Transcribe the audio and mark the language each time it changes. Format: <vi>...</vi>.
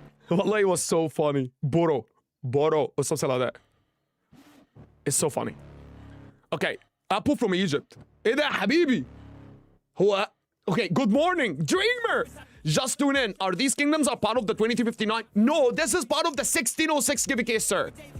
<en>Wallah, it was so funny. Boro, or something like that. It's so funny. Okay, Apu from Egypt.</en> <ar>ايه ده يا حبيبي؟ هو</ar> <en>okay, good morning, Dreamer. Just tune in. Are these kingdoms a part of the 2259? No, this is part of the 1606 KVK, sir.</en>